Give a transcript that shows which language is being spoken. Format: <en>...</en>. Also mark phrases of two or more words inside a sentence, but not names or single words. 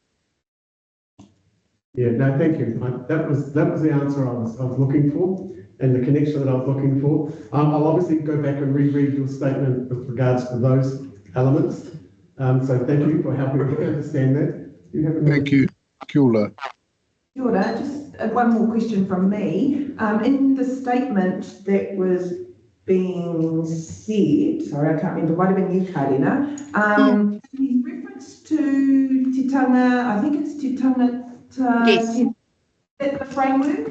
<en>Yeah, no, thank you. That was the answer I was looking for, and the connection that I was looking for. I'll obviously go back and reread your statement with regards to those elements. So thank you for helping me understand that. Thank you.</en> <mi>Kia ora. Kia ora.</mi> <en>Just one more question from me. In the statement that was being said, sorry, I can't remember, might have been you, Karina, in reference to titanga, I think it's titanga. Yes. Is that the framework?</en>